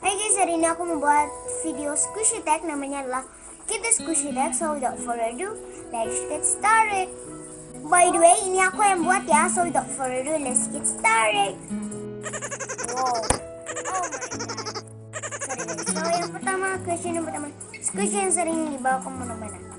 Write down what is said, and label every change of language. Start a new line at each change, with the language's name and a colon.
Indonesian: guys, hari ini aku membuat video squishy tag, namanya adalah Kita Squishy Tag.
English: So without further ado, let's get started. By the way,
Indonesian: ini aku yang buat ya.
English: So without further ado, let's get started. Wow, oh my god. Sorry guys.
Indonesian: So yang pertama, squishy yang sering dibawa kemana-mana.